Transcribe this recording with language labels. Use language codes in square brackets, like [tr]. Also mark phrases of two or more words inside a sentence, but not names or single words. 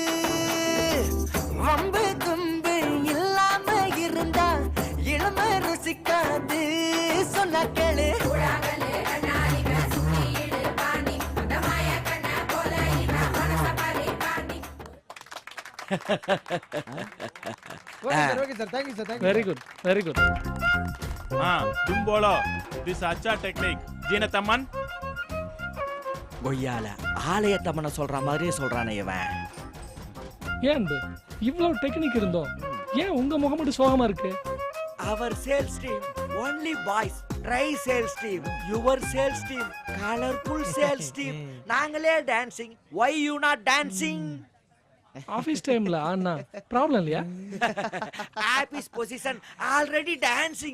[ta] வம்பு தும்பு இல்லாம இருந்தா இளமை ருசிக்காது. சொன்ன கேளு. [en] OK sir, thank you sir, Thank you. Very good, very good. [hi] तुम बोलो दिस अच्छा [en] technique gentleman. [ta] கொய்யால ஆலயத்தம்மனை சொல்ற மாதிரியே சொல்றானே இவன். ஏன் இவ்வளவு டெக்னிக் இருந்தோம் ஏன் உங்க முகம் மட்டும் சோகமா இருக்கு? [en] Our sales team only boys, dry sales team. Your sales team colorful sales team. நாங்களே dancing, why you not dancing? office timeல [ta] ஆனா ப்ராப்ளம் இல்லையா? [en] Office position already dancing.